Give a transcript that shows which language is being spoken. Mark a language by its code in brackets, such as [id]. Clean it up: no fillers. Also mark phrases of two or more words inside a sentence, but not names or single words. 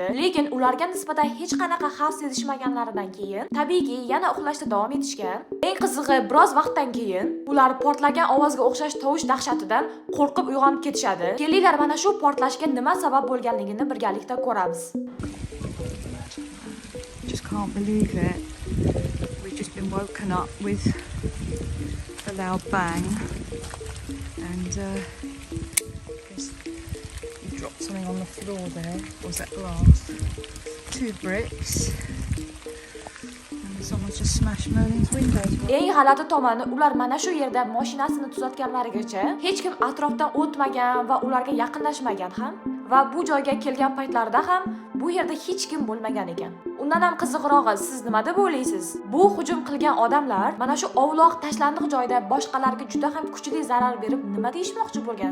[uz] Lekin ularga nisbatan hech qanaqa xavf sezishmaganlaridan keyin tabiiyki yana uxlashda davom etishgan. Eng qizig'i, biroz vaqtdan keyin ular portlagan ovozga o'xshash tovush dahshatidan qo'rqib uyg'onib ketishadi. Kelinglar mana shu portlashga nima sabab bo'lganligini birgalikda ko'ramiz. [en] Just can't believe it. We've just been woken up with a loud bang, and guess you dropped something on the floor there. Was that glass? 2 bricks. And someone's just smashed Merlin's windows. [uz] Eng g'alati tomoni, ular mana shu yerda mashinasini tuzatganlarigacha hech kim atrofdan o'tmagan va ularga yaqinlashmagan ham. Va bu joyga kelgan paytlarida ham bu yerda hech kim bo'lmagan ekan. Undan ham qiziqrog'i, siz nima deb o'ylaysiz? Bu hujum qilgan odamlar mana shu ovloq tashlandiq joyda boshqalarga juda ham kuchli zarar berib nima deyishmoqchi bo'lgan?